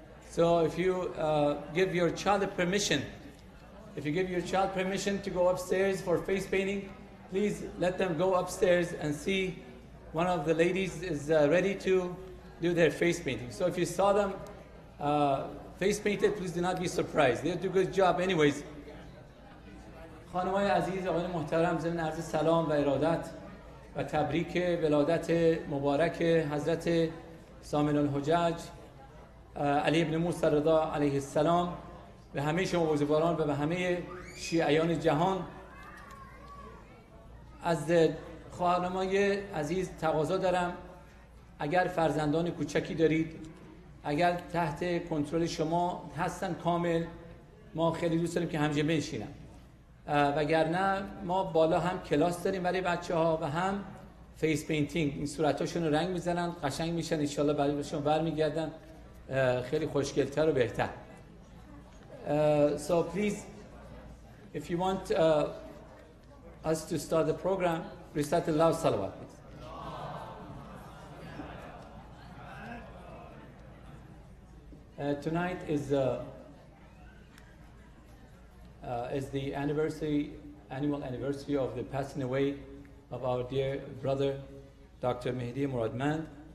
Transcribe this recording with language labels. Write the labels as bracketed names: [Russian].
[English] So if you give your child permission to go upstairs for face painting, please let them go upstairs and see one of the ladies is ready to do their face painting. So if you saw them face painted, please do not be surprised. They'll do a good job anyways. [Persian] خانمای عزیز، آقایان محترم، ضمن عرض سلام و ارادت و تبریک ولادت مبارک حضرت ثامن الحجج علی ابن موسی رضا علیه السلام به همه شما بزرگواران و به همه شیعیان جهان. از خانمای عزیز تقاضا دارم اگر فرزندان کوچکی دارید، اگر تحت کنترل شما هستن کامل، ما خیلی دوست داریم که همجا بنشینن، وگرنه ما بالا هم کلاس داریم برای بچه ها و هم فیس پینتینگ. این صورتاشون رو رنگ میزنن، قشنگ میشن، انشالله برایشون برمیگردن خیلی خوشگلتر و بهتر. [English] So please, if you want us to start the program, recite the loud salawat, please. Tonight is the annual anniversary of the passing away of our dear brother, Dr. Mehdi Muradmand.